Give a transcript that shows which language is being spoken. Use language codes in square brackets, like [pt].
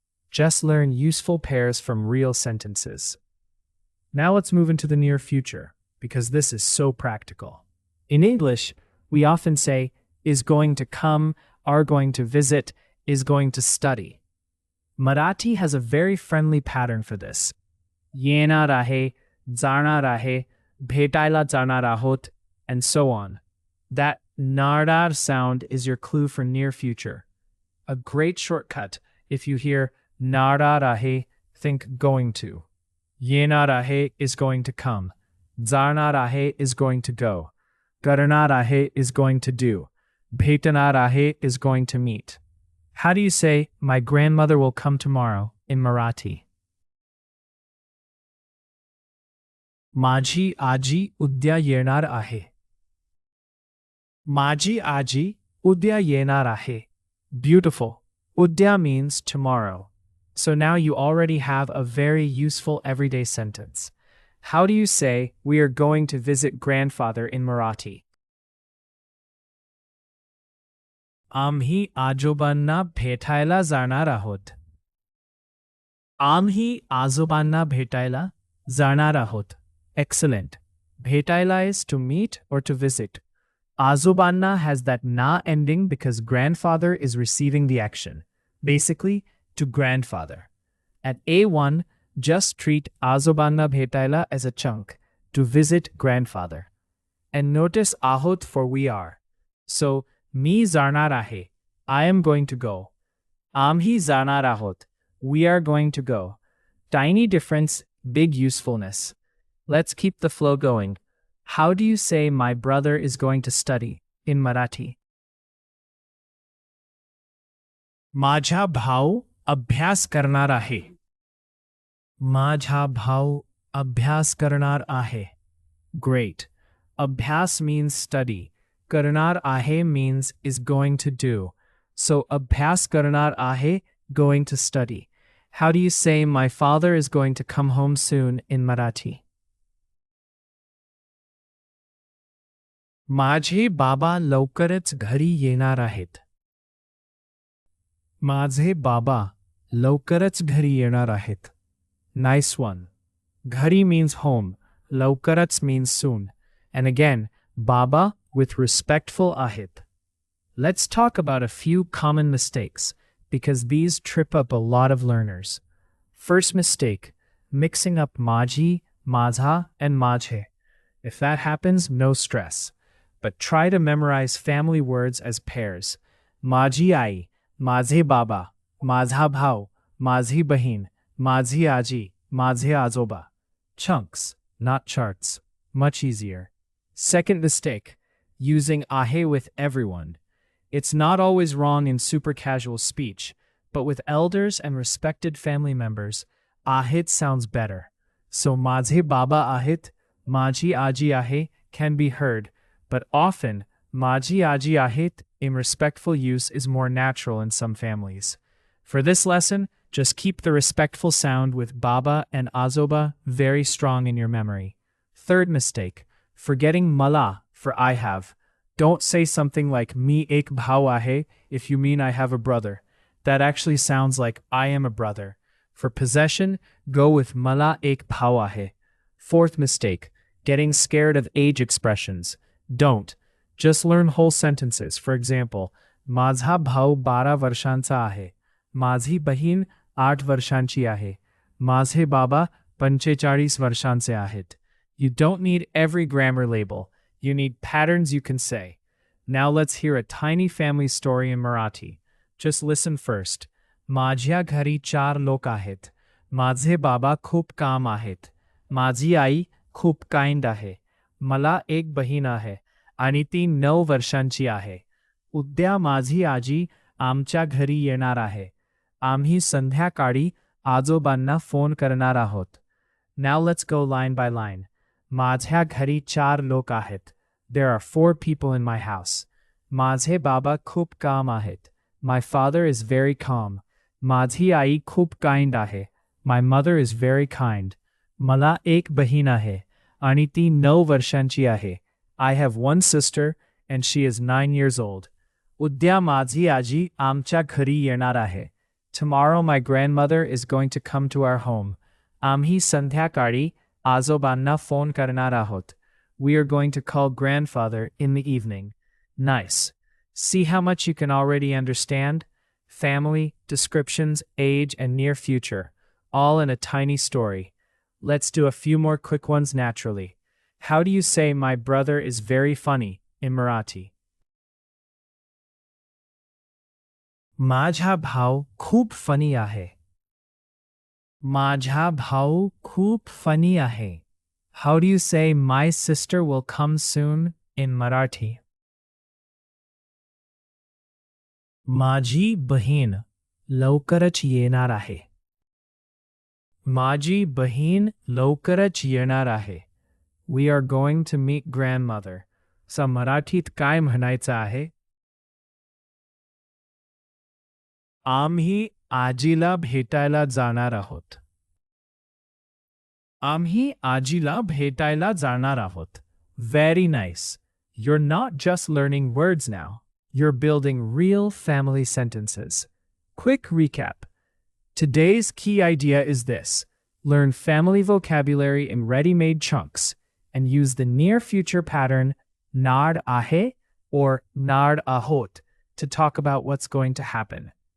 [en] Just learn useful pairs from real sentences. Now let's move into the near future, because this is so practical. In English, we often say, is going to come, are going to visit, is going to study. Marathi has a very friendly pattern for this. [mr] येणार आहे, जाणार आहे, भेटायला जाणार आहोत, [en] and so on. That नारदार sound is your clue for near future. A great shortcut if you hear [mr] नारदार आहे, [en] think going to. [mr] येणार आहे [en] is going to come. [mr] जाणार आहे [en] is going to go. [mr] करणार आहे [en] is going to do. [mr] भेटणार आहे [en] is going to meet. How do you say, my grandmother will come tomorrow in Marathi? [mr] माझी आजी उद्या येणार आहे. माझी आजी उद्या येणार आहे. [en] Beautiful. Udya means tomorrow. So now you already have a very useful everyday sentence. How do you say, we are going to visit grandfather in Marathi? [mr] आम्ही आजोबांना भेटायला जाणार आहोत. आम्ही आजोबांना भेटायला जाणार आहोत. [en] Excellent. भेटायला is to meet or to visit. Azobanna has that na ending because grandfather is receiving the action. Basically, to grandfather. At A1, just treat Azobanna भेटायला as a chunk, to visit grandfather. And notice ahot for we are. So, [mr] मी जाणार आहे, [en] I am going to go. [mr] आम्ही जाणार आहोत, [en] we are going to go. Tiny difference, big usefulness. Let's keep the flow going. How do you say my brother is going to study in Marathi? [mr] माझा भाऊ अभ्यास करणार आहे. माझा भाऊ अभ्यास करणार आहे. [en] Great. Abhyas means study. Karnar ahe means is going to do. So [mr] abhyas karnar ahe, [en] going to study. How do you say my father is going to come home soon in Marathi? [mr] माझे बाबा लवकरच घरी येणार आहेत. माझे बाबा लवकरच घरी येणार आहेत. [en] Nice one. Ghari means home. Lawkarats means soon. And again, Baba with respectful ahit. Let's talk about a few common mistakes because these trip up a lot of learners. First mistake, mixing up maji, mazha, and majhe. If that happens, no stress. But try to memorize family words as pairs. [mr] Maji ai, माझे बाबा, माझा भाऊ, माझी बहीण, माझी आजी, माझे आजोबा. [en] Chunks, not charts. Much easier. Second mistake, using ahe with everyone. It's not always wrong in super casual speech, but with elders and respected family members, ahit sounds better. So [mr] माझे बाबा ahit, माझी आजी आहे [en] can be heard, but often [mr] माझी आजी ahit [en] in respectful use is more natural in some families. For this lesson, just keep the respectful sound with baba and azoba very strong in your memory. Third mistake, forgetting mala for I have. Don't say something like [mr] mi ek bhau ahe [en] if you mean I have a brother. That actually sounds like I am a brother. For possession, go with [mr] mala ek bhau ahe. [en] Fourth mistake, getting scared of age expressions. Don't. Just learn whole sentences. For example, [mr] माझा भाऊ 12 वर्षांचा आहे. माझी बहीण 8 वर्षांची आहे. माझे बाबा 45 वर्षांचे आहेत. [en] You don't need every grammar label. You need patterns you can say. Now let's hear a tiny family story in Marathi. Just listen first. [mr] माझ्या घरी 4 लोक आहेत. माझे बाबा खूप काम आहेत. माझी आई खूप kind आहे. मला एक बहीण आहे आणि ती 9 वर्षांची आहे. उद्या माझी आजी आमच्या घरी येणार आहे. आम्ही संध्याकाळी आजोबांना फोन करणार आहोत. [en] Now let's go line by line. [mr] माझ्या घरी 4 लोक आहेत. [en] There are 4 people in my house. [mr] माझे बाबा खूप काम आहेत. [en] My father is very calm. [mr] माझी आई खूप kind आहे. [en] My mother is very kind. [mr] मला एक बहीण आहे आणि ती 9 वर्षांची आहे. [en] I have one sister and she is 9 years old. [mr] उद्या माझी आजी आमच्या घरी येणार आहे. [en] Tomorrow my grandmother is going to come to our home. [mr] आम्ही संध्याकाळी आजोबांना फोन करणार आहोत. [en] We are going to call grandfather in the evening. Nice. See how much you can already understand? Family, descriptions, age, and near future, all in a tiny story. Let's do a few more quick ones naturally. How do you say my brother is very funny in Marathi? [mr] माझा भाऊ खूप funny आहे. माझा भाऊ खूप funny आहे. [en] How do you say my sister will come soon in Marathi? [mr] माझी बहीण लवकरच येणार आहे. माझी बहीण लवकरच येणार आहे. [en] We are going to meet grandmother. [mr] सा मराठीत काय म्हणायचं आहे? आम्ही आजीला भेटायला जाणार आहोत. आम्ही आजीला भेटायला जाणार आहोत. [en] Very nice. You're not just learning words now. You're building real family sentences. Quick recap. Today's key idea is this. Learn family vocabulary in ready-made chunks and use the near future pattern nar ahe or nar ahot to talk about what's going to happen.